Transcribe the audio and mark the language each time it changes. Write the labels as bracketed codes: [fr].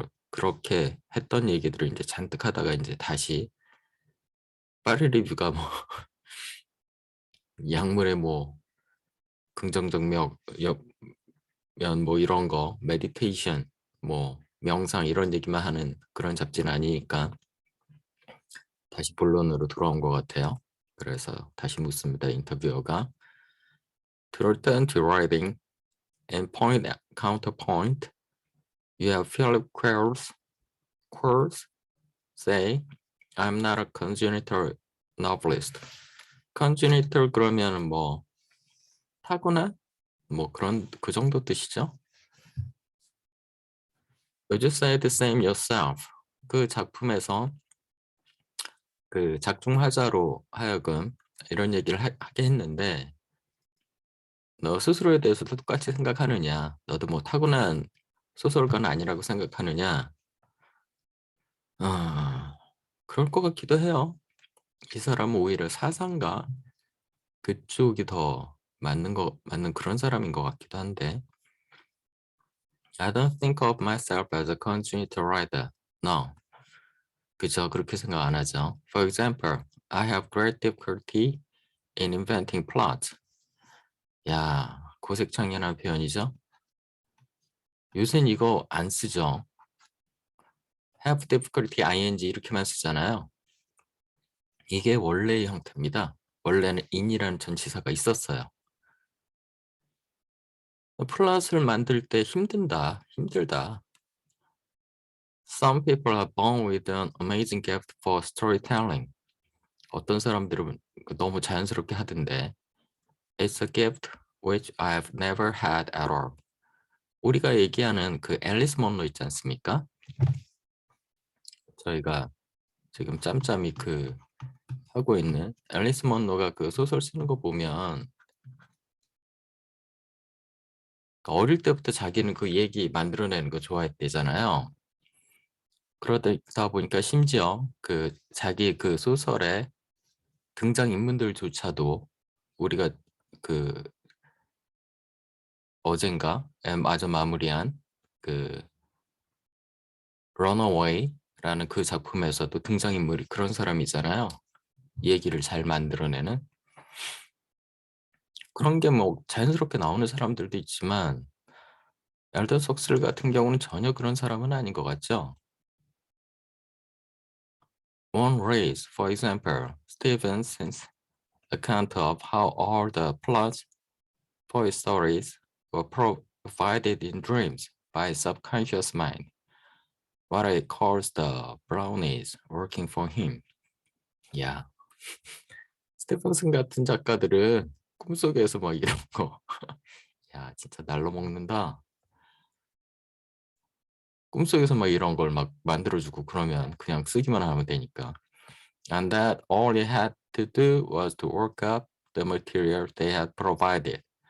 [ko] 그렇게 했던 얘기들을 이제 잔뜩 하다가 이제 다시 파리 리뷰가 뭐 약물의 뭐 긍정적 면 뭐 이런 거 메디테이션 뭐 명상 이런 얘기만 하는 그런 잡지는 아니니까 다시 본론으로 돌아온 것 같아요. 그래서 다시 묻습니다. 인터뷰어가 [en] To return to writing and point at counterpoint, you have Philip Quarles say, I'm not a congenital novelist. [ko] congenital 그러면 뭐 타고난 뭐 그런 그 정도 뜻이죠. [en] You just say the same yourself. [ko] 그 작품에서 작중하자로 하여금 이런 얘기를 하게 했는데 너 스스로에 대해서도 똑같이 생각하느냐? 너도 뭐 타고난 소설가는 아니라고 생각하느냐? 아, 그럴 것 같기도 해요. 이 사람은 오히려 사상가 그쪽이 더 맞는 그런 사람인 것 같기도 한데 [en] I don't think of myself as a congenital writer. No. [ko] 그저 그렇게 생각 안 하죠. [en] For example, I have great difficulty in inventing plot. [ko] 야, 고색창연한 표현이죠. 요새는 이거 안 쓰죠. have difficulty ing 이렇게만 쓰잖아요. 이게 원래의 형태입니다. 원래는 in이라는 전치사가 있었어요. 플롯을 만들 때 힘들다. [en] Some people are born with an amazing gift for storytelling. [ko] 어떤 사람들은 너무 자연스럽게 하던데 [en] It's a gift which I've never had at all. [ko] 우리가 얘기하는 앨리스 먼로 있지 않습니까? 저희가 지금 짬짬이 하고 있는 앨리스 먼로가 소설 쓰는 거 보면 어릴 때부터 자기는 그 얘기 만들어내는 거 좋아했대잖아요. 그러다 보니까 심지어 자기 소설의 등장인물들조차도 우리가 그 어젠가 마저 마무리한 그 런어웨이라는 그 작품에서도 등장인물이 그런 사람이잖아요. 얘기를 잘 만들어내는 그런 게 뭐 자연스럽게 나오는 사람들도 있지만 알더 석슬 같은 경우는 전혀 그런 사람은 아닌 것 같죠. [en] One race, for example, Stevenson's account of how all the plots for his stories were provided in dreams by subconscious mind. What he calls the brownies working for him. [ko] 야, 스테펀슨 같은 작가들은 꿈속에서 막 이런 거. 야, 진짜 날로 먹는다. 꿈속에서 막 이런 걸 막 만들어주고 그러면 그냥 쓰기만 하면 되니까. [en] And that all he had to do was to work up the material they had provided.